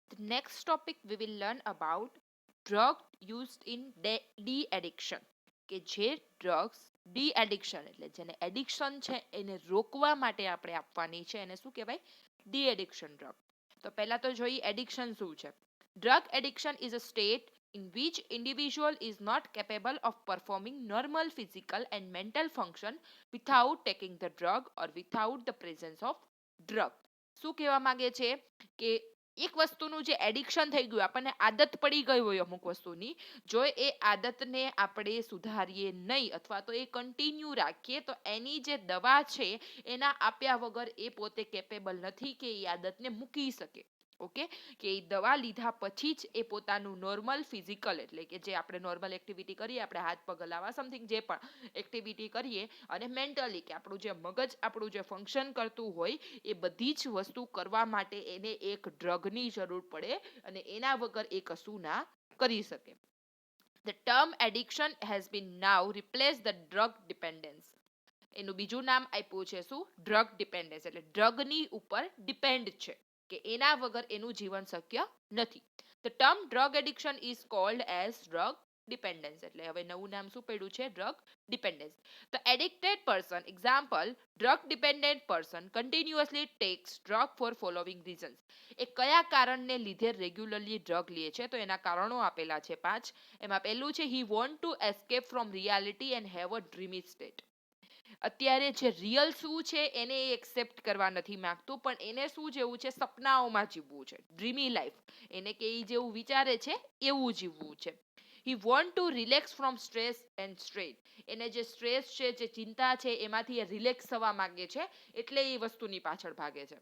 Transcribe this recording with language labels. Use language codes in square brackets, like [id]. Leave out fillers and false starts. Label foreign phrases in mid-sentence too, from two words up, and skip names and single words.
[en] The next topic we will learn about drug used in de-addiction, [gu] કે જે [en] drugs de addiction [gu] એટલે જેને એડિક્શન છે એને રોકવા માટે આપણે આપવાની છે એને શું કહેવાય? [en] de addiction drug. [gu] તો પહેલા તો જોઈએ એડિક્શન શું છે. [en] Drug addiction is a state in which individual is not capable of performing normal physical and mental function without taking the drug or without the presence of drug. [gu] શું કહેવા માંગે છે કે એક વસ્તુનું જે એડિક્શન થઈ ગયું, આપણને આદત પડી ગઈ હોય અમુક વસ્તુની, જો એ આદતને આપણે સુધારીએ નહીં અથવા તો એ કન્ટિન્યુ રાખીએ તો એની જે દવા છે એના આપ્યા વગર એ પોતે કેપેબલ નથી કે એ આદતને મૂકી શકે. ઓકે, કે એ દવા લીધા પછી જ એ પોતાનું [en] normal physical [gu] એટલે કે જે આપણે [en] normal activity [gu] કરીએ, આપણે હાથ પગ હલાવવા સમથિંગ જે પણ એક્ટિવિટી કરીએ, અને મેન્ટલી કે આપણું જે મગજ આપણું જે ફંક્શન કરતું હોય એ બધી જ વસ્તુ કરવા માટે એને એક ડ્રગની જરૂર પડે અને એના વગર એ કશું ના કરી શકે. [en] The term addiction has been now replaced the drug dependence. [gu] એનું બીજું નામ આપ્યું છે શું? [en] drug dependence. [gu] એટલે ડ્રગની ઉપર ડિપેન્ડ છે કે એના વગર એનું જીવન શક્ય નથી. [en] The term drug addiction is called as drug dependence. [gu] એટલે હવે નવું નામ શું પડ્યું છે? [en] drug dependence. The addicted person, example, drug dependent person continuously takes drug for following reasons. [gu] એ કયા કારણને લીધે [en] regularly drug [gu] લે છે? તો એના કારણો આપેલા છે 5. એમાં પહેલું છે [en] he want to escape from reality and have a dreamy state. [gu] અત્યારે જે રિયલ શું છે એને એ એક્સેપ્ટ કરવા નથી માંગતું, પણ એને શું જેવું છે? સપનાઓમાં જીવવું છે, [en] dreamy life. [gu] એને કે એ જેવું વિચારે છે એવું જીવવું છે. [en] He want to relax from stress and strain. [gu] એને જે સ્ટ્રેસ છે, જે ચિંતા છે એમાંથી એ રિલેક્સ થવા માંગે છે એટલે એ વસ્તુની પાછળ ભાગે છે.